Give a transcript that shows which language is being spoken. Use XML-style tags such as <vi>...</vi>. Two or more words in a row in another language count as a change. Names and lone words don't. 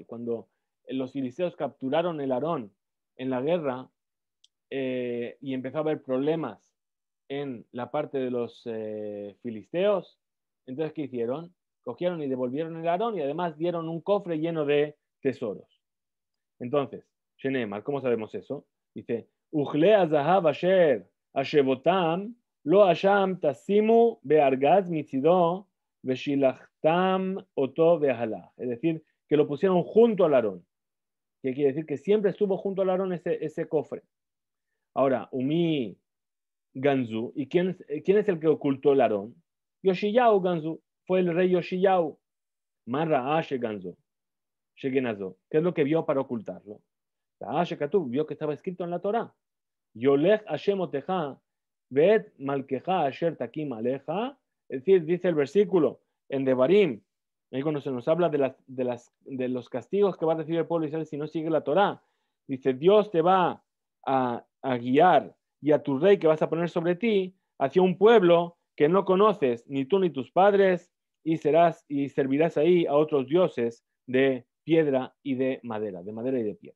<es>Cuando los filisteos capturaron el Aarón en la guerra y empezó a haber problemas en la parte de los filisteos, entonces ¿qué hicieron? Cogieron y devolvieron el Aarón y además dieron un cofre lleno de tesoros. Entonces, Shenemar, ¿cómo sabemos eso? Dice,</es> <he>וכלי הזהב אשר השבתם לו אשם תשימו בארגז מצדו ושלחתם אתו והלך.</he> <es>Es decir, que lo pusieron junto al Aarón. Que quiere decir que siempre estuvo junto al Aarón ese cofre.</es> <he>Ahora, ומי גנזו.</he> <es>¿Y quién es el que ocultó el Aarón?</es> <he>יאשיהו גנזו.</he> <es>Fue el rey Yoshiyahu.</es> <he>מה ראה שגנזו. Shegenazo.</he> <es>¿Qué es lo que vio para ocultarlo? Vio que estaba escrito en la Torah.</es> <he>יולך השם אותך ואת מלכך אשר תקים עליך.</he> <es>Es decir, dice el versículo en Devarim, ahí cuando se nos habla de los castigos que va a recibir el pueblo de Israel si no sigue la Torah. Dice, Dios te va a guiar y a tu rey que vas a poner sobre ti hacia un pueblo que no conoces, ni tú ni tus padres, y servirás ahí a otros dioses de piedra y de madera y de piedra.</es>